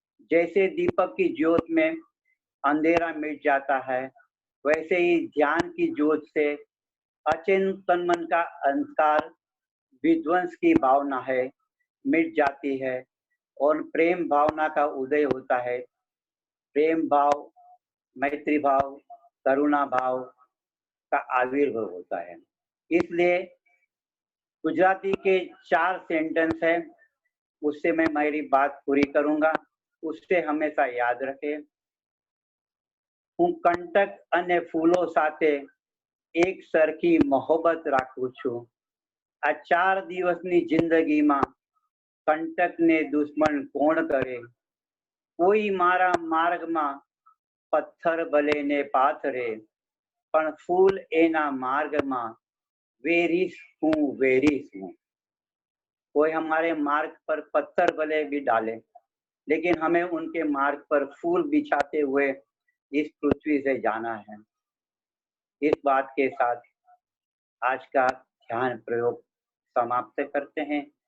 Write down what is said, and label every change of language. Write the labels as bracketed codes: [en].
[hi] जैसे दीपक की ज्योत में अंधेरा मिट जाता है, वैसे ही ध्यान की ज्योत से अचेतन मन का अंधकार, विध्वंस की भावना है, मिट जाती है और प्रेम भावना का उदय होता है। प्रेम भाव, मैत्री भाव, करुणा भाव का आविर्भाव होता है। इसलिए गुजराती के 4 सेंटेंस है, उससे मैं मेरी बात पूरी करूंगा। उससे हमेशा याद रखें, [gu] હું કંટક અને ફૂલો સાથે એક સરખી મોહબ્બત રાખું છું। આ 4 દિવસની જિંદગીમાં કંટકને દુશ્મન કોણ કરે? કોઈ મારા માર્ગમાં પથ્થર ભલે ને પાથરે, પણ ફૂલ એના માર્ગમાં વેરીશ [hi] हूँ, वेरीश हूँ। कोई हमारे मार्ग पर पत्थर भले भी डाले, लेकिन हमें उनके मार्ग पर फूल बिछाते हुए इस पृथ्वी से जाना है। इस बात के साथ आज का ध्यान प्रयोग समाप्त करते हैं।